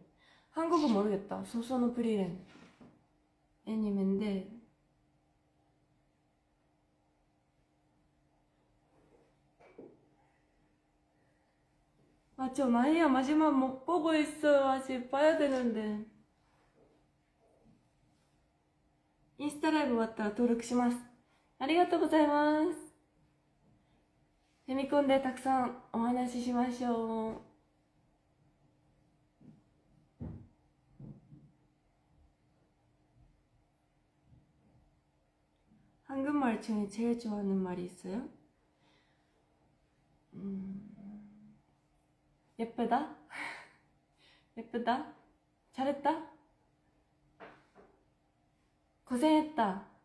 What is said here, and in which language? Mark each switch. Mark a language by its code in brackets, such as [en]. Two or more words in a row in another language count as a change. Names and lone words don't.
[ko] 한국어 모르겠다. 소소노 프리렌 애니메인데 아, 저 나이야 마지막 못 보고 있어요. 아직 봐야 되는데. [ja] インスタライブ終わったら登録します。ありがとうございます。フェミコンでたくさんお話ししましょう。 [ko] 한국말 중에 제일 좋아하는 말이 있어요? 예쁘다? 예쁘다? 잘했다? 고생했다.